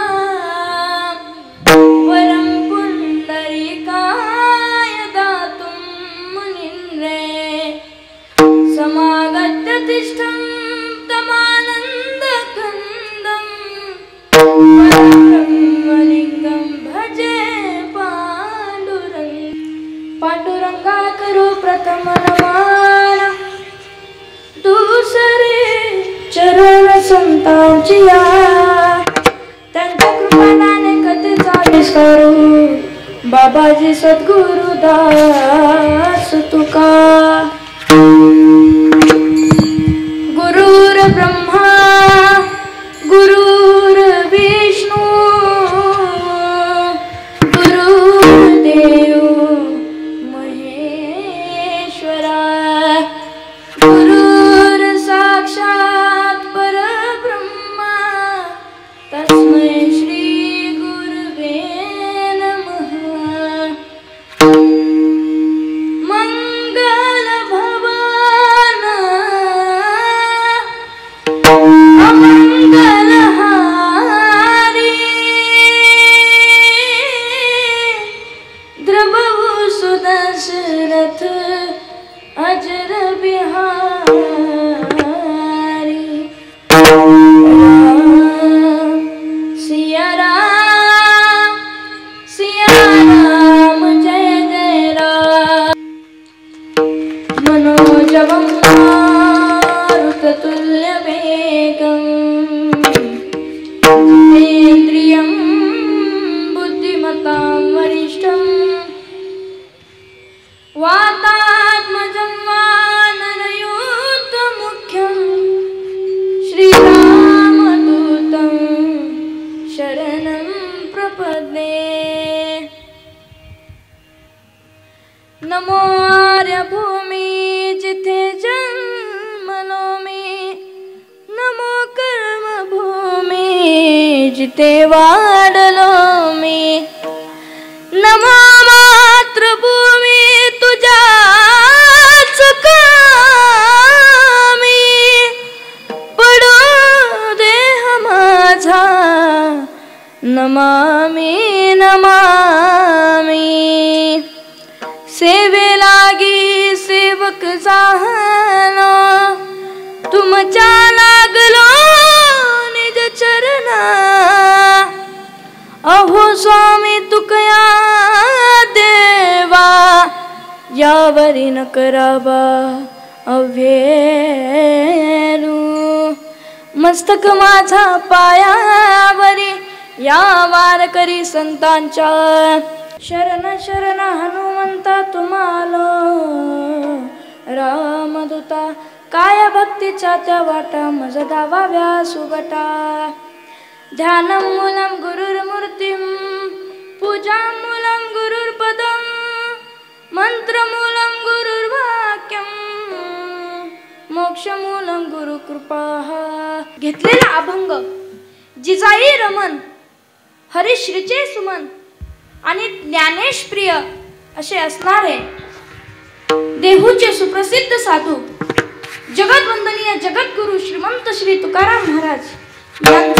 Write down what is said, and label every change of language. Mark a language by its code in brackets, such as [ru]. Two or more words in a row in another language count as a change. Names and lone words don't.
[sa] वरं पुंडरीकाय दातुं मुनिन्द्रे। समागत्य तिष्ठं तमानन्दकन्दं। परब्रह्मलिङ्गं भजे पांडुरंग। [mr] पांडुरंगा करो प्रथम नमन। दुसरे चरण संतांची या। त्यांच्या कृपादाने कथेचा विस्तारू। बाबाजी सद्गुरु दास तुका। [sa] गुरुर ब्रह्मा गुरुर विष्णू। गुरुदेव महेश्वरा। गुरुर साक्षात परब्रह्मा। तस्मै श्री गुरुवे नमः। [awa] मंगल भवन अमंगलहारी। द्रवहु सुदशरथ अजर बिहारी। सिया राम जय जय राम। [sa] मनोजवं मारुततुल्यवेगं। जितेन्द्रियं बुद्धिमतां वरिष्ठं। वातात्मजं वानरयूथमुख्यं। श्रीरामदूतं शरणं प्रपद्ये। [mr] नमो आर्यभूमी जिथे जन्मलो मी। नमो कर्मभूमी जिथे वाढलो मी। नमो मातृभूमी तुझ्याच कामी। पडो देह माझा नमामि नमामि। सेवे लागी सेवक झालो। तुमच्या लागलो निज चरणा। अहो स्वामी तुकया देवा। यावरी न करावा अव्हेरू। मस्तक माझा पायावरी या वार करी संतांच्या। शरण शरण हनुमंता तुम्हाला। रामदूता काय भक्तीच्या त्या वाटा। मज धावाव्या सुबटा। [sa] ध्यानं मूलं गुरुर्मूर्तिं। पूजामूलं गुरुर्पदं। मंत्रमूलं गुरुर्वाक्यं। मोक्षमूलं गुरुकृपा। [mr] घेतलेला अभंग जिजाई रमन हरिश्रीचे सुमन आणि ज्ञानेश प्रिय असे असणारे देहूचे सुप्रसिद्ध साधू जगतवंदनीय जगद्गुरु श्रीमंत श्री तुकाराम महाराज यांचा